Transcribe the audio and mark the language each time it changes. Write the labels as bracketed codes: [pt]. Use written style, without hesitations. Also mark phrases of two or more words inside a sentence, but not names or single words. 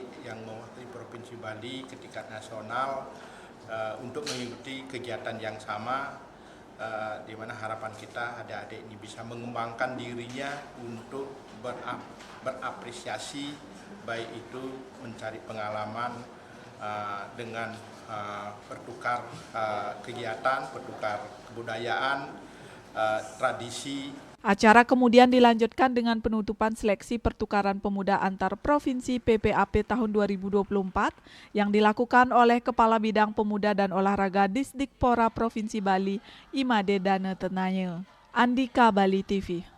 [id] yang mewakili Provinsi Bali ke tingkat nasional untuk mengikuti kegiatan yang sama, di mana harapan kita adik-adik ini bisa mengembangkan dirinya untuk berapresiasi, baik itu mencari pengalaman dengan bertukar kegiatan, bertukar kebudayaan, tradisi. Acara kemudian dilanjutkan dengan penutupan seleksi pertukaran pemuda antar provinsi PPAP tahun 2024 yang dilakukan oleh Kepala Bidang Pemuda dan Olahraga Disdikpora Provinsi Bali, Imade Dane Tenaye. Andika, Bali TV.